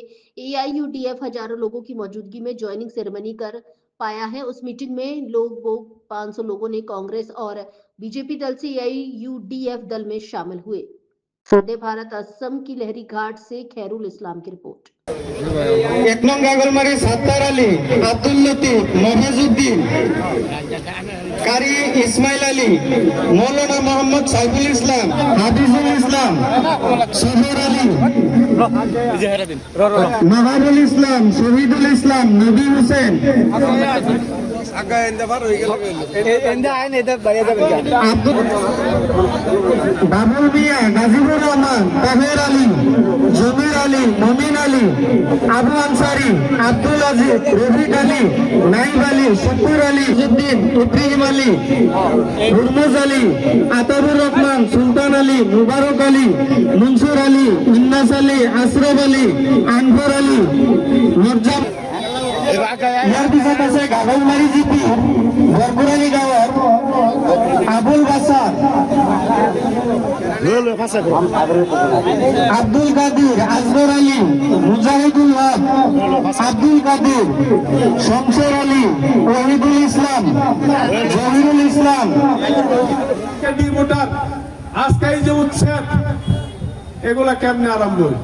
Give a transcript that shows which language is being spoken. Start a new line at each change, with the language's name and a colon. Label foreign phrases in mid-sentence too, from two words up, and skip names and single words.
Hindi: AIUDF हजारों लोगों की मौजूदगी में
English: joining ceremony
Hindi: कर पाया है। उस मीटिंग में 500 लोगों ने कांग्रेस और बीजेपी दल से AIUDF दल में शामिल हुए। वंदे भारत असम की लहरी घाट से खैरुल इस्लाम की रिपोर्ट। 1 नং गागलमारी सत्तार अली, अब्दुल लतीफ, मोहाजुद्दीन, कारी इस्माइल अली, मौलाना मोहम्मद साइफुल इस्लाम, हाफिजुल इस्लाम, शहर अली, नवाबुल इस्लाम, शहीदुल इस्लाम, नबी हुसैन, बाबुल मिया, नाजिबुर रहमान, ताहेर अली, जमीर अली, मोमिन अली,
Assamese: আবু আনসারি, আব্দুল আজিজ, রফিক আলী, নাইব আলী, শুকুর আলী, উদ্দিন, ইব্রাহিম আলী, হুরমুজ আলী, আতাবুর রহমান, সুলতান আলী, মুবারক আলী, মনসুর আলী, ইন্নাস আলী, আশরফ আলী, আনফর আলী, মরজাম। ইয়ার পিছত আছে গাগলমারি জিপি বৰপুৰাণী গাঁৱৰ আবুল বাছাৰ, আব্দুল কাদির, আজগর আলী, মুজাহিদুল হক, আব্দুল কাদির, শমশের আলী, ওহিদুল ইসলাম, জহিরুল ইসলাম।
Bangla: ভোটার আজকে এই যে উচ্ছেদ, এগুলা কেমনে আরম্ভ হল?